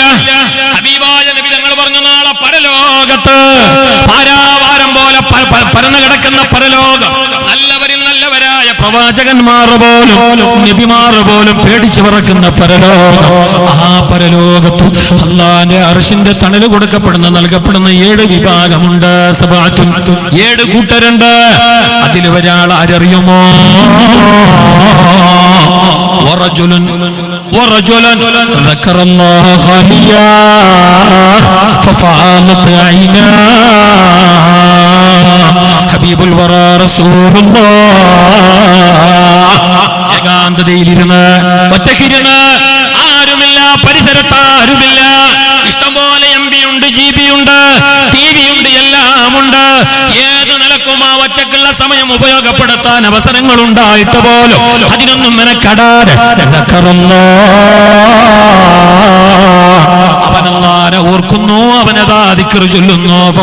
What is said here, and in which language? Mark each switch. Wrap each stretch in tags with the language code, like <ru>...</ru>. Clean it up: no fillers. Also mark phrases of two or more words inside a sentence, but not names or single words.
<ml>ഹബീബായ നബി തങ്ങൾ പറഞ്ഞു, നാളെ പരലോകത്ത് പാരാവാരം പോലെ പരന്നു കിടക്കുന്ന പരലോകം, നല്ലവരിൽ നല്ലവരായ പ്രവാചകന്മാർ പോലും നബിമാർ പോലും പേടിച്ചു പറക്കുന്ന പരലോകം. ആ പരലോകത്ത് അല്ലാഹുവിന്റെ അർശിന്റെ തണല് കൊടുക്കപ്പെടുന്ന നൽകപ്പെടുന്ന 7 വിഭാഗമുണ്ട്. 7 കൂട്ടരുണ്ട്. അതിൽ ഒരാൾ ആരറിയുമോ?</ml> <ar>ذكر الله خاليا ففاضت عيناه حبيب الورى رسول الله.</ar> <ml>ഏകാന്തതയിലിരുന്ന് ഒറ്റക്കിരുന്ന്, ആരുമില്ല, പരിസരത്ത് ആരുമില്ല, ഇഷ്ടംപോലെ എംപി ഉണ്ട്, GB ഉണ്ട്, TV ഉണ്ട്, എല്ലാം ഉണ്ട്. ഏത് നിലക്കും ആ ഒറ്റക്കുള്ള സമയം ഉപയോഗപ്പെടുത്താൻ അവസരങ്ങൾ ഉണ്ടായിട്ട് പോലും അതിനൊന്നും മെനക്കെടാതെ അവനല്ലാനെ ഓർക്കുന്നു, അവനതാ ദിക്ർ ചൊല്ലുന്നു.</ml>